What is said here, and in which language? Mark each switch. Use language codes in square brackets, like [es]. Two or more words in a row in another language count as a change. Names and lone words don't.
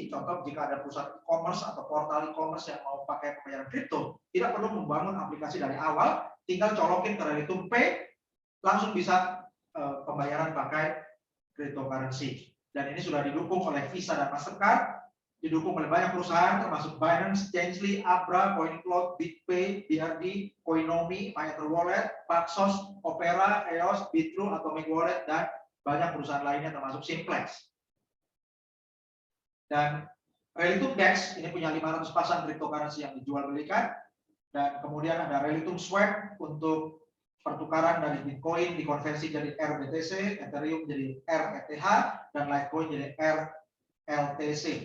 [id] Contoh, jika ada perusahaan e-commerce atau portal e-commerce yang mau pakai pembayaran kripto, tidak perlu membangun aplikasi dari awal, tinggal colokin ke Relitum Pay, langsung bisa pembayaran pakai cryptocurrency. dan ini sudah didukung oleh Visa dan Mastercard, didukung oleh banyak perusahaan termasuk Binance, Changelly, Abra, CoinCloud, BitPay, BRD, Coinomi, MyEtherWallet, Paxos, Opera, EOS, Bitrue, Atomic Wallet, dan banyak perusahaan lainnya termasuk Simplex. Dan Relitum DEX ini punya 500 pasang cryptocurrency yang dijual belikan, dan kemudian ada Relitum Swap untuk pertukaran dari Bitcoin dikonversi jadi RBTC, Ethereum jadi RETH, dan Litecoin jadi RLTC.